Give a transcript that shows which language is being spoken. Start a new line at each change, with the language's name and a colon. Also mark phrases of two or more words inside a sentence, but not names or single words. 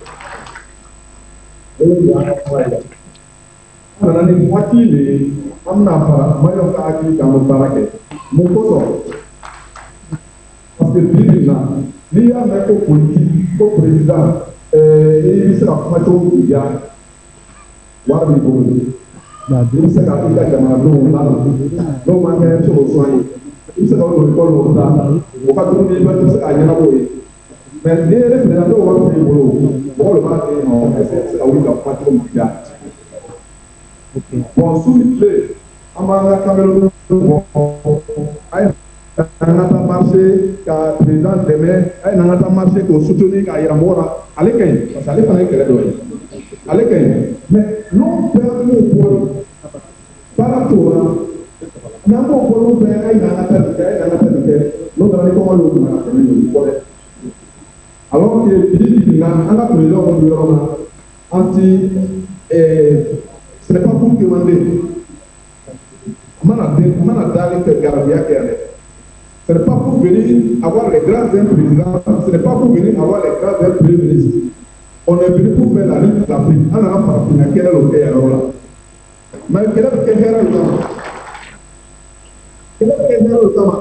Bambara: o de y'an ka kuma ye dɛ an nana ni hakili de ye an bɛna fara maliyɛnw ka hakili kan an bɛ baara kɛ mun kosɔn
French: parce que
Bambara: bi bi in na n'i y'a mɛn ko politique ko président i bɛ se ka kuma cogo min diya wari b'i bolo i bɛ se ka i ka jamanadenw ladon n'o ma kɛ solution ye i bɛ se ka o don école dɔw ta o ka jugu ni i bɛ se k'a ɲɛnabɔ ye mais n'i ye président n'o wari b'i bolo mɔgɔw de b'a kɛ yen nɔ
French: est-ce que
Bambara: i bɛ se ka wuli ka kuma cogo min diya bon su ni tile an b'an ka kamalen bɔ a ye n'an ka taa marché ka président dɛmɛ a ye n'an ka taa marché k'o soutenir k'a yira mɔgɔw la ale ka ɲi
French: parce que
Bambara: ale fana ye kɛlɛ dɔ ye ale ka ɲi mais n'o bɛɛ m'o bɔ baara t'o la n'an b'o bɔ n'o bɛɛ a ye n'an ka taa nin kɛ a ye n'an ka taa nin kɛ n'o taara ni kɔngɔ y'o nana tɛmɛ nin kɔ dɛ
French: alors que
Bambara: bi na an ka président minnu yɔrɔ la an ti
French: ce n'est pas pour demander
Bambara: mana dali kɛ garabiya kɛ dɛ
French: ce n'est pas pour venir avoir les grâces d'un président, ce n'est pas pour venir avoir les grâces d'un premier ministre. On est venu pour faire la lutte de l'Afrique. On a parti à quel est là. Mais quel est le temps? Quel est le temps?